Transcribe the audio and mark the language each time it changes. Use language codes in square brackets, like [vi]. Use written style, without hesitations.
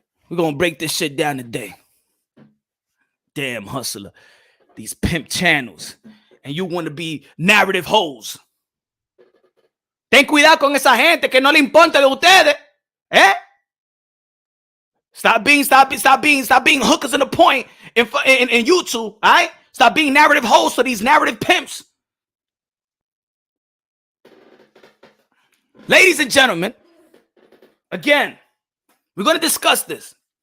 [en] We're going to break this shit down today. Damn hustler. These pimp channels. And you want to be narrative hoes. [es] Ten cuidado con esa gente que no le importa de ustedes. ¿Eh? [en] Stop being hookers in the point in YouTube. All right? Stop being narrative hoes for these narrative pimps. Ladies and gentlemen, again, we're going to discuss this.